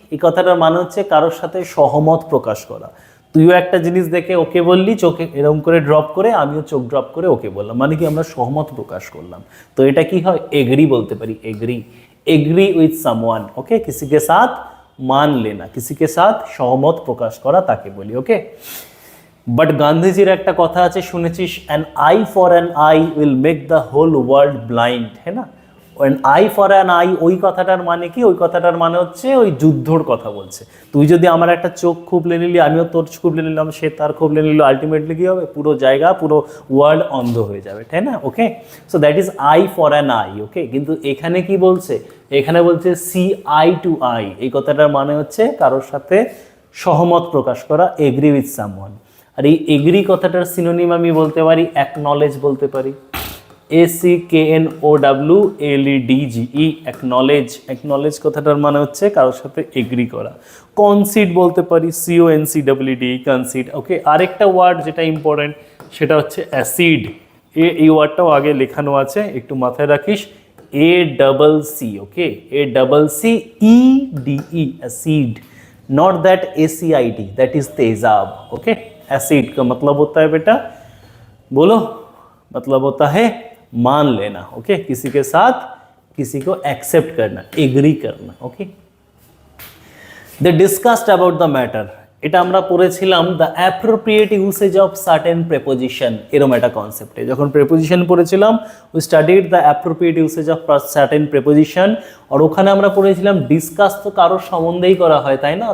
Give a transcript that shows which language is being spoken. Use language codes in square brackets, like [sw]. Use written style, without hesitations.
[bn] এই কথাটার মানে হচ্ছে কারোর সাথে সহমত প্রকাশ করা। তুইও একটা জিনিস দেখে ওকে বললি, চোখে এরকম করে ড্রপ করে, আমিও চোখ ড্রপ করে ওকে বললাম, মানে কি আমরা সহমত প্রকাশ করলাম। তো এটা কি হয়? এগ্রি বলতে পারি, [en] agree with someone, [bn] ওকে? [hi] किसी के साथ मान लेना, किसी के साथ [bn] সহমত প্রকাশ করা তাকে বলি, [hi] ওকে? [bn] বাট গান্ধীজির একটা কথা আছে, শুনেছিস? [en] An eye for an eye will make the whole world blind, হ্যাঁ না? An eye for an eye, [bn] ওই কথাটার মানে কি? ওই কথাটার মানে হচ্ছে ওই যুদ্ধর কথা বলছে। তুই যদি আমার একটা চোখ খুবলে নিলি, আমিও তোর খুবলে নিলাম, সে তার খুবলে নিল, আলটিমেটলি কী হবে? পুরো জায়গা, পুরো ওয়ার্ল্ড অন্ধ হয়ে যাবে, তাই না? [en] Okay? So that is eye for an eye, okay? [bn] কিন্তু এখানে কি বলছে? এখানে বলছে সি আই টু আই। এই কথাটার মানে হচ্ছে কারোর সাথে সহমত প্রকাশ করা, [en] Agree with someone. [bn] আর এই এগ্রি কথাটার সিনোনিম আমি বলতে পারি অ্যাকনলেজ বলতে পারি, ACKNOWLEDGE, অ্যাকনলেজ কথাটার মানে হচ্ছে কারোর সাথে এগ্রি করা। কনসিড বলতে পারি, CONCED, কনসিড, ওকে? আরেকটা ওয়ার্ড যেটা ইম্পর্টেন্ট সেটা হচ্ছে অ্যাসিড। এই ওয়ার্ডটাও আগে লেখানো আছে, একটু মাথায় রাখিস, ACC, okay? [en] ACCEDE, acid, not that ACID, that is तेजाब, okay? [hi] एसिड का मतलब होता है बेटा, बोलो, मतलब होता है मान लेना, ओके? किसी के साथ किसी को एक्सेप्ट करना, एग्री करना, okay? [en] they discussed about the matter, [bn] এটা আমরা পড়েছিলাম [en] the appropriate usage of certain preposition, [bn] এরকম একটা কনসেপ্টে যখন প্রেপোজিশন পড়েছিলাম, [en] We studied the appropriate usage of certain preposition. [bn] আর ওখানে আমরা পড়েছিলাম ডিসকাস তো কারোর সম্বন্ধেই করা হয়, তাই না?